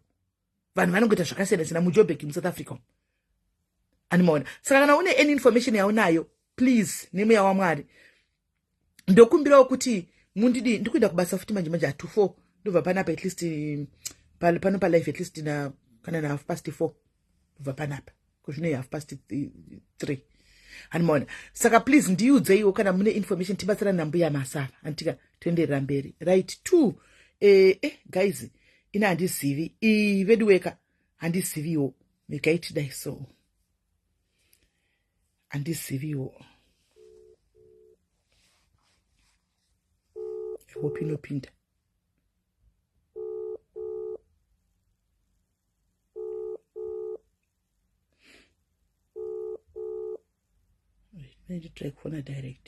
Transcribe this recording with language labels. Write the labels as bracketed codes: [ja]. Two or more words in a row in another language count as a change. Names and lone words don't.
[sn] Vanhu vanongoita zvakasiyana muJoburg muSouth Africa. Andimaona. Saka kana une [en] any information [sn] yaunayo, please nemweya waMwari. Ndokumbirawo kuti mundidi ndikuenda kubasa futi manje 2:04 ndobva panapa [en] at least [sn] pano pa live [en] at least [sn] na kana na 4:30 ndobva panapa kuzvino 3:30. Andimaona. Saka please ndiudze iwo kana mune information tibatsira nambuya Masava antika toenderera mberi. Right. 2 guys ina handizivi vedweka handiziviwo mekaitidai so handiziviwo. [en] I hope inopinda. I need to try phone direct.